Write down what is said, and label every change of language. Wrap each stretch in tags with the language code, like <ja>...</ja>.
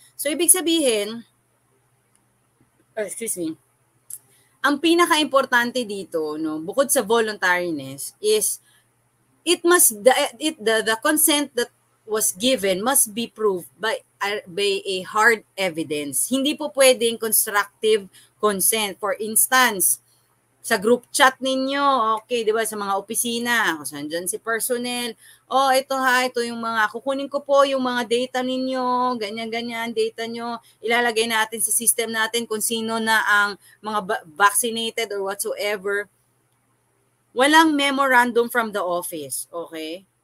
<en>So,</en> <tl>ibig sabihin, ang pinaka-importante dito, no, bukod sa</tl> <en>voluntariness, is the consent that was given must be proved by a hard evidence.</en> <tl>Hindi po pwedeng constructive consent. For instance, sa group chat ninyo, okay, di ba, sa mga opisina, kung saan dyan si personnel, ito ito yung mga, kukunin ko po yung mga data ninyo, ganyan, data nyo, ilalagay natin sa system natin kung sino na ang mga vaccinated or whatsoever. Walang</tl> <en>memorandum from the office, okay?</en>